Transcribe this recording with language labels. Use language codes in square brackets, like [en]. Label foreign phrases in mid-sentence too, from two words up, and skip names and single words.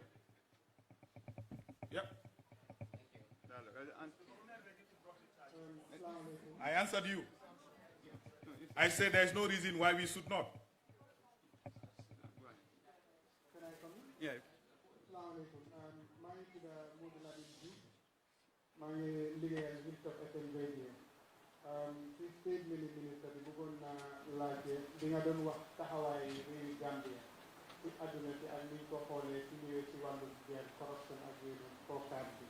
[en] Yep. I answered you. I said there is no reason why we should not. Can I come in? Yeah. Assalamualaikum. [wo] maa ngi tudd Modou Lamine Diouf. maa ngi liggéeyal Victor FM radio. ci state ministre bi bëggoon naa laajte di nga doon wax taxawaay réewi Gambia ci àdduna si ak niñ ko xoolee ci ñëwee ci wàllu guerre corruption ak yooyu kookaat bi.